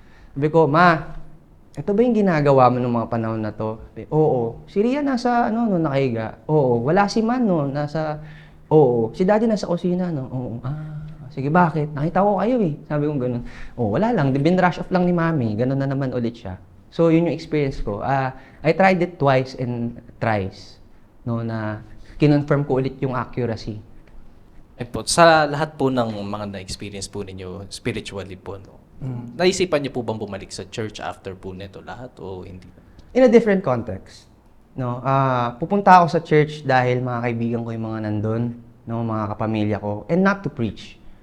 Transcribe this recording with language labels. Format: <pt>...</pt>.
<tl>Sabi ko, Ma, ito ba yung ginagawa mo ng mga panahon na to? Sabi, oo. Si Ria nasa, nakahiga. Oo. Wala si Man, Oo. Si Daddy nasa kusina, Oo. Sige, bakit? Nakita ko kayo eh. Sabi ko ganun. Wala lang. Binrush off lang ni Mami. Ganun na naman ulit siya. So, yun yung experience ko.</tl> <en>I tried it twice and thrice.</en> <tl>Na kinonfirm ko ulit yung accuracy. Po, sa lahat po ng mga na-experience po ninyo spiritually po, naisipan niyo po bang bumalik sa church after po nito lahat o hindi?</tl> <en>In a different context.</en> <tl>Pupunta ako sa church dahil mga kaibigan ko yung mga nandun, mga kapamilya ko,</tl> <en>and not to preach.</en>